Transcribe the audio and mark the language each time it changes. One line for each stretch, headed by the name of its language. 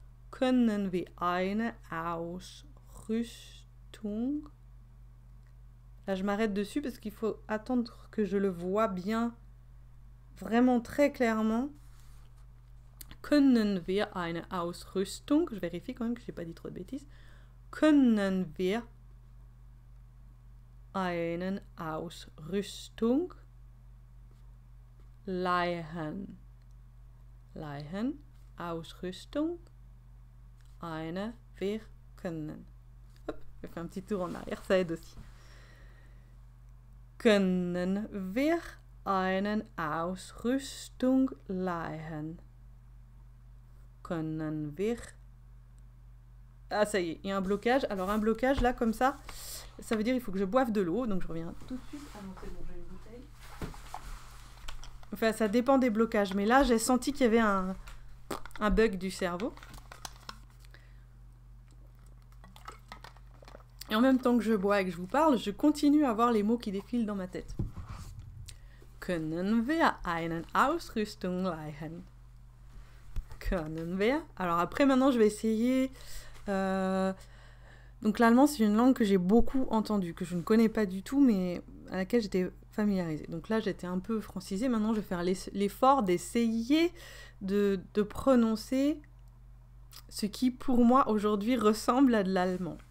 German: Können wir eine Ausrüstung?
French: Là, je m'arrête dessus parce qu'il faut attendre que je le vois bien, vraiment très clairement.
German: Können wir eine Ausrüstung?
French: Je vérifie quand même que je n'ai pas dit trop de bêtises.
German: Können wir eine Ausrüstung leihen? Leihen, Ausrüstung, eine, wir können.
French: Hop, je fais un petit tour en arrière, ça aide aussi.
German: Können wir eine Ausrüstung leihen? Können wir...
French: Ah, ça y est, il y a un blocage. Alors, un blocage, là, comme ça veut dire qu'il faut que je boive de l'eau. Donc, je reviens tout de suite. Ah non, c'est bon, j'ai une bouteille. Enfin, ça dépend des blocages. Mais là, j'ai senti qu'il y avait un bug du cerveau. Et en même temps que je bois et que je vous parle, je continue à voir les mots qui défilent dans ma tête.
German: Können wir eine Ausrüstung leihen? Können wir.
French: Alors après, maintenant, je vais essayer... Donc l'allemand, c'est une langue que j'ai beaucoup entendue, que je ne connais pas du tout, mais à laquelle j'étais familiarisée. Donc là, j'étais un peu francisée. Maintenant, je vais faire l'effort d'essayer de prononcer ce qui, pour moi, aujourd'hui, ressemble à de l'allemand.